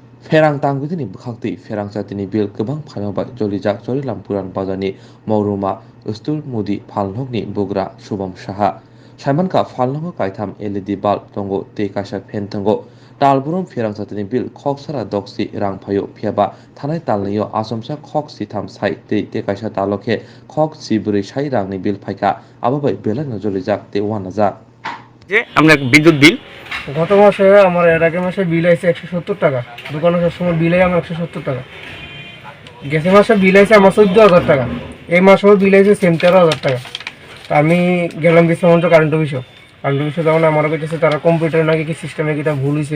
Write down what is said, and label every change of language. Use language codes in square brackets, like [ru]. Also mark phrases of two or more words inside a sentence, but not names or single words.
[trp] Pherangchatini bukhakti Pherangchatini bil Kwbang Phaima bai Jolijak Charilam Puran Bazarni Mauruma Ustul Mudi Phalnokni Bugra Shubham Saha Saimanka Phalnok Kaitam [en] LED bulb [trp] tongo te kaisa fan tongo Talburum Pherangchatini bil Khoksara doksi rang phayo phiaba thanai talniyo Achomsa khok sitam sai te kaisa talokhe khok siburi sai rangni bil phaika ababai belano Jolijak te wanaja [bn] যে আমরা বিদ্যুৎ বিল গত মাসে আমার এর আগে মাসে বিল আইছে 170 টাকা। দোকানে সবসময় বিল আই আমার 170 টাকা। গেছে মাসে বিল আইছে আমার 14000 টাকা। এই মাসেও বিল আইছে সেম 13000 টাকা। তা আমি গেলাম বিশ্বমন্ত্র [en] current office [bn] তখন আমার কাছে তারা কম্পিউটার নাকি কি সিস্টেমে কিটা ভুল হইছে।